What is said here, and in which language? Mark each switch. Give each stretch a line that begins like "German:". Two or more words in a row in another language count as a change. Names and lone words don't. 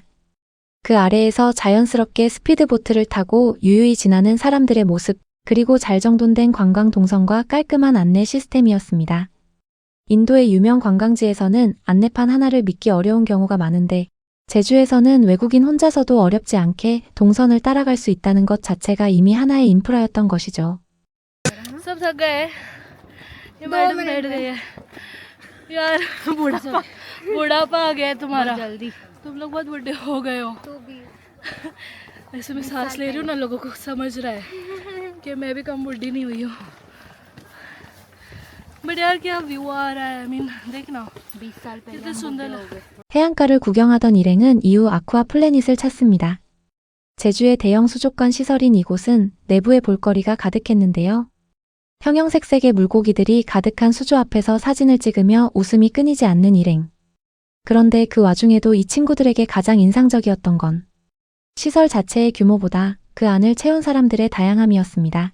Korean: 그 아래에서 자연스럽게 스피드보트를 타고 유유히 지나는 사람들의 모습, 그리고 잘 정돈된 관광 동선과 깔끔한 안내 시스템이었습니다. 인도의 유명 관광지에서는 안내판 하나를 믿기 어려운 경우가 많은데 제주에서는 외국인 혼자서도 어렵지 않게 동선을 따라갈 수 있다는 것 자체가 이미 하나의 인프라였던 것이죠.
Hindi: सब थक गए ये मैडम बैठ गई है यार बुढ़ापा आ गया है तुम्हारा जल्दी तुम लोग बहुत बुढ़े हो गए हो ऐसे में सांस ले रही हूँ ना लोगों को समझ रहा है कि मैं भी कम बुढ़ी नहीं हुई हूँ बट यार क्या व्यू आ रहा है
English: I mean
Hindi: देखना 20 साल पहले कितने सुंदर
Korean: 해안가를 구경하던 일행은 이후 아쿠아 플래닛을 찾습니다. 제주의 대형 수족관 시설인 이곳은 내부에 볼거리가 가득했는데요. 형형색색의 물고기들이 가득한 수조 앞에서 사진을 찍으며 웃음이 끊이지 않는 일행. 그런데 그 와중에도 이 친구들에게 가장 인상적이었던 건 시설 자체의 규모보다 그 안을 채운 사람들의 다양함이었습니다.